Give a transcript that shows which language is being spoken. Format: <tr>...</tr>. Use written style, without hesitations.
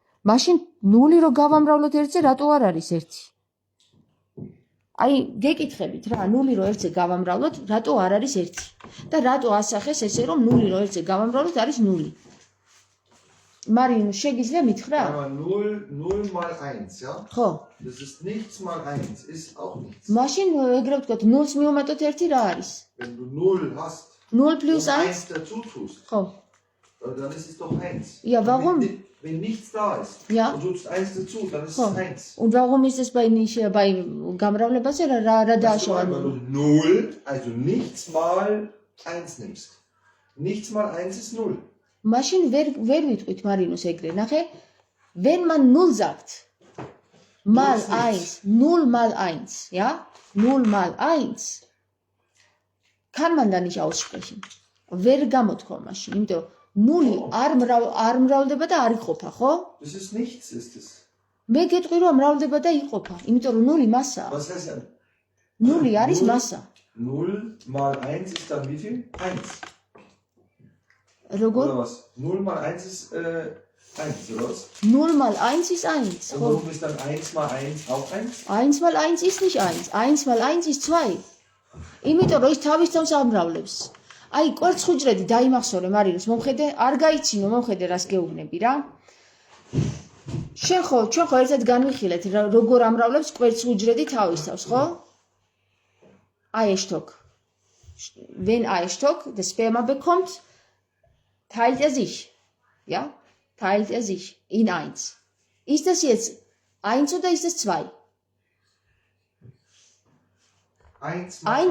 <ka>მაშინ 0 რო გავამრავლოთ 1-ზე, რატო არ არის 1? აი, გეკითხებით რა, 0 რო 1-ზე გავამრავლოთ, რატო არ არის 1? და რატო ასახეს ესე რომ 0 რო 1-ზე გავამრავლოთ არის 0? Marino, შეგიძლია მითხრა?</ka> <de>Aber 0 mal 1, ja?</de> <ka>ხო.</ka> <de>Das ist nichts mal 1, ist auch nichts.</de> <ka>მაშინ ეგრე ვთქვათ, 0-ს მივუმატოთ 1 რა არის?</ka> <de>Wenn du 0 hast 0 plus und 1 1 dazu tust,</de> <ka>ხო.</ka> <de>dann ist es doch 1. Ja, warum? Wenn nichts da ist Ja. und du tust 1 dazu, dann ist</de> <ka>ხო.</ka> <de>es 1. Und warum ist es bei</de> <ka>გამრავლებაზე რა დააშავა?</ka> <de>Weil du 0, also nichts mal 1 nimmst. Nichts mal 1 ist 0.</de> <ka>მაშინ ვერ ვიტყვით მარინოს ეგრე.</ka> <de>ნახე, wenn man 0 sagt, mal 1, 0 mal 1, ja? 0 mal 1 kann man da nicht aussprechen.</de> <ka>ვერ გამოთქვა მაშინ, იმიტომ რომ 0 არ მრავლდება და არ იყოფა, ხო?</ka> <de>Das ist nichts, ist es.</de> <ka>მე გეტყვი რომ მრავლდება და იყოფა, იმიტომ რომ 0 მასაა.</ka> <de>Was heißt denn?</de> <ka>0 არის მასა.</ka> <de>0 mal 1 ist dann wie viel? 1.</de> <ka>როგორ?</ka> <de>Oder was? 0 mal 1 ist 1, oder was? 0 mal 1 ist 1. Und warum ist dann 1 mal 1 auch 1? 1 mal 1 ist nicht 1. 1 mal 1 ist 2.</de> <ka>იმიტომ რომ ის თავის თავს ამრავლებს. აი, კვერცხუჯრედი დაიმახსოვრე მარინოს, მომხედე, არ გაიცინო, მომხედე რას გეუბნები რა. ჩვენ ხო ერთად განვიხილეთ, როგორ ამრავლებს კვერცხუჯრედი თავის თავს, ხო?</ka> <de>Eierstock. Wenn Eierstock, das Sperma bekommt, teilt sich. Ja? Teilt sich in 1. Ist das jetzt 1 oder ist es 2? 1 mal Ein</de>